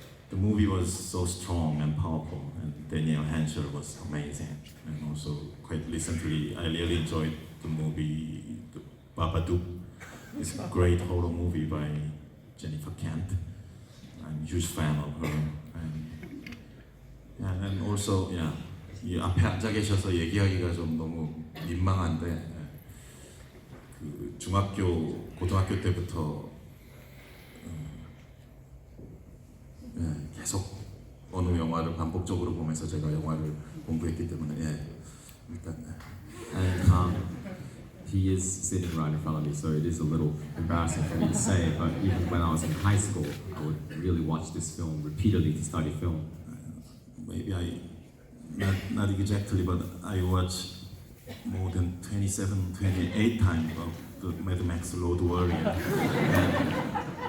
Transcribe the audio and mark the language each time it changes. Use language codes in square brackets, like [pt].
[en] the movie was so strong and powerful, and Daniel Hensher was amazing. And also, quite recently, I really enjoyed the movie The Babadook. It's a great horror movie by Jennifer Kent. I'm a huge fan of her. And also, [ko] 이 앞에 앉아 계셔서 얘기하기가 좀 너무 민망한데, 그 중학교, 고등학교 때부터 계속 어느 영화를 반복적으로 보면서 제가 영화를 공부했기 때문에 일단 [en] And he is sitting right in front of me, so it is a little embarrassing for me to say, but even when I was in high school, I would really watch this film repeatedly to study film. maybe not exactly, but I watched more than 27, 28 times of the Mad Max Road Warrior.